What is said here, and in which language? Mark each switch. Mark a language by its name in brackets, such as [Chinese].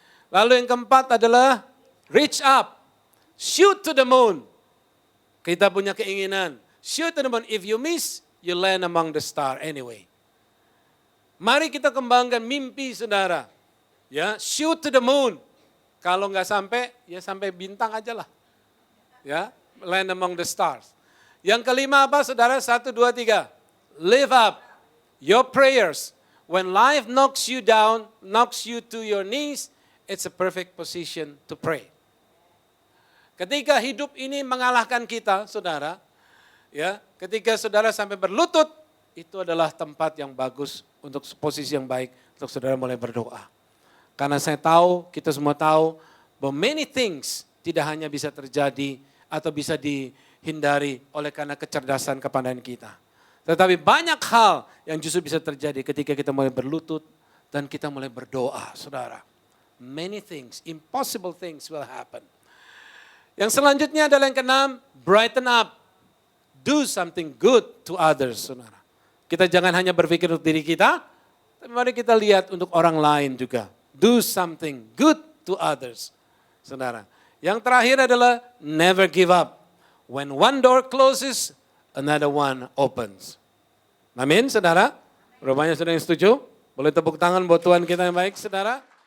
[Indonesian] Lalu yang keempat adalah reach up. [English] Shoot to the moon. [Indonesian] Kita punya keinginan. [English] Shoot to the moon. If you miss, you land among the star anyway. [Indonesian] Mari kita kembangkan mimpi saudara. Ya, [English] shoot to the moon. [Indonesian] Kalau nggak sampai, ya sampai bintang aja lah. Ya, [English] land among the stars. [Indonesian] Yang kelima apa saudara? 1, 2, 3. [English] Live up your prayers. When life knocks you down, knocks you to your knees, it's a perfect position to pray. [Indonesian] Ketika hidup ini mengalahkan kita, saudara, ya, ketika saudara sampai berlutut, itu adalah tempat yang bagus untuk posisi yang baik untuk saudara mulai berdoa. Karena saya tahu, kita semua tahu, bahwa [English] many things [Indonesian] tidak hanya bisa terjadi atau bisa dihindari oleh karena kecerdasan kepandaian kita. Tetapi banyak hal yang justru bisa terjadi ketika kita mulai berlutut dan kita mulai berdoa, saudara. [English] Many things, impossible things will happen. [Indonesian] Yang selanjutnya adalah yang keenam, [English] brighten up. Do something good to others, saudara. [Indonesian] Kita jangan hanya berpikir untuk diri kita, tapi mari kita lihat untuk orang lain juga. [English] Do something good to others, saudara. [Indonesian] Yang terakhir adalah [English] never give up. When one door closes, another one opens. [Indonesian] Amin, saudara? Berapa banyak saudara yang setuju? Boleh tepuk tangan buat Tuhan kita yang baik, saudara?